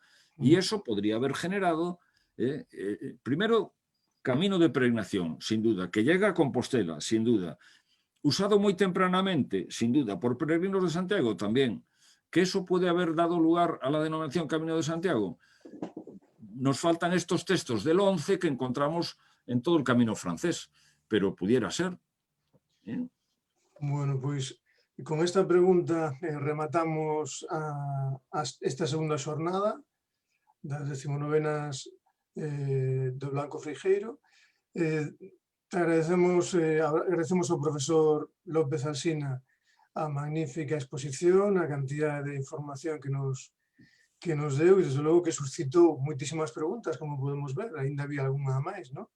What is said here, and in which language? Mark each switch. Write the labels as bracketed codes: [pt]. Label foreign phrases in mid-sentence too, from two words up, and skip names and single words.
[es] Y eso podría haber generado, primero, camino de peregrinación, sin duda, que llega a Compostela, sin duda. Usado muy tempranamente, sin duda, por peregrinos de Santiago también. ¿Que eso puede haber dado lugar a la denominación Camino de Santiago? Nos faltan estos textos del 11 que encontramos en todo el camino francés, pero pudiera ser. [gl] Bueno, pois con esta pregunta rematamos esta segunda xornada. das 19º do Blanco Freijeiro. Agradecemos ao profesor López Alsina a magnífica exposición, a cantidad de información que nos deu e, desde logo, que suscitou moitísimas preguntas, como podemos ver, ainda había algunha máis, non?